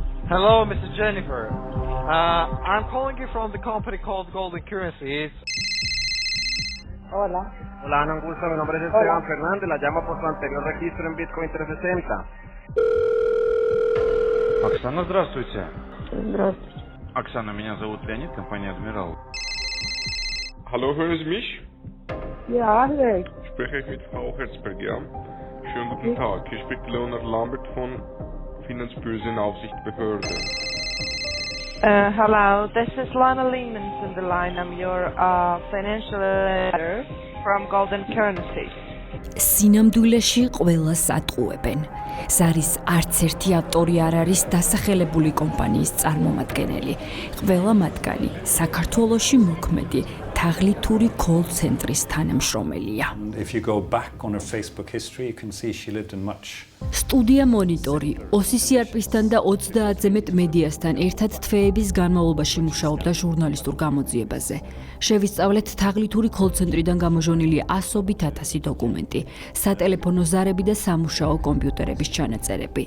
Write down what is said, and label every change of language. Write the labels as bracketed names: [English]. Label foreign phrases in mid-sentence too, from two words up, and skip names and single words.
[English] Hello, Mrs. Jennifer. I'm calling you from the company called Golden Currencies. [Spanish] Hola. Hola, Ana Augusta, mi nombre es Esteban Fernández, la llamo por su anterior registro en Bitcoin 360. [Russian] Оксана, здравствуйте. Здравствуйте. Оксана, меня зовут Леонид, компания «Адмирал». [German] Hallo, hören Sie mich? Ja, Alex. Spreche ich mit Frau Herzberg, ja? Schönen guten Tag, hier spricht Leonard Lambert von Finanzbörsenaufsichtsbehörde. [English] Hello, this is Lana Lehman on the line. I'm your financial advisor from Golden Currencies. [Georgian] სინამდვილეში ყველას ატყუებენ. სარის არც ერთი ავტორი არ არის დასახელებული კომპანიის წარმომადგენელი. ყველა მათგანი საქართველოში მოქმედი თაღლითური კოლ-ცენტრის თანამშრომელია. [English] If you go back on her Facebook history, you can see she lived in much. [Georgian] სტუდია მონიტორი OCCRP-სთან და 30-ზე მეტ მედიასთან ერთად თვეების განმავლობაში მუშაობდა ჟურნალისტურ გამოძიებაზე. შევისწავლეთ თაღლითური კოლ-ცენტრიდან გამოჟონილი ასობით ათასი დოკუმენტი, სატელეფონო ზარები და სამუშაო კომპიუტერების ჩანაწერები.